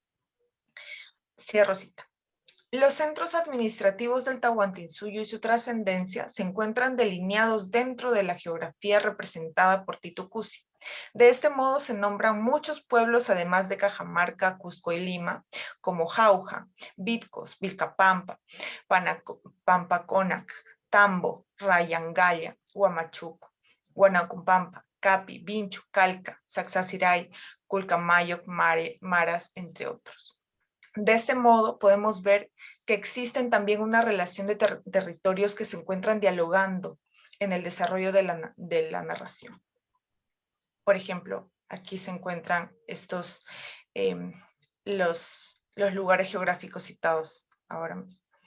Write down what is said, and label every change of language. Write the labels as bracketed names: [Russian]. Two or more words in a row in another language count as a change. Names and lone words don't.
[Spanish] Cierro cita. Los centros administrativos del Tahuantinsuyo y su trascendencia se encuentran delineados dentro de la geografía representada por Titu Cusi. De este modo se nombran muchos pueblos, además de Cajamarca, Cusco y Lima, como Jauja, Vitcos, Vilcapampa, Pampaconac, Tambo, Rayangaya, Huamachuco, Guanacumpampa, Capi, Vinchu, Calca, Sacsayhuamán, Culcamayoc, Maras, entre otros. De este modo, podemos ver que existen también una relación de territorios que se encuentran dialogando en el desarrollo de la narración. Por ejemplo, aquí se encuentran los lugares geográficos citados ahora mismo.